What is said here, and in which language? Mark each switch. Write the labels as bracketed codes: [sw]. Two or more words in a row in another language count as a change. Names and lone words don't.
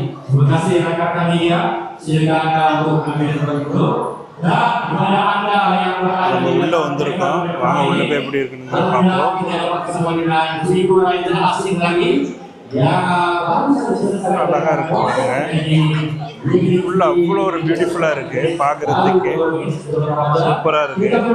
[id] Terima kasih rekan-rekan media. Silakan Anda untuk ambil foto. Dan kepada Anda yang berada di [ta] உள்ள வந்திருக்கோம். வாங்க உள்ள போய் எப்படி இருக்குன்னு பார்ப்போம். [id] kita dapat kesempatan dengan figur yang tidak asing lagi. Yang [ta] அழகாக இருக்கும் பாருங்க. உள்ள அவ்வளோ ஒரு பியூட்டிஃபுல்லாக இருக்குது பார்க்குறதுக்கு. சூப்பராக இருக்குது.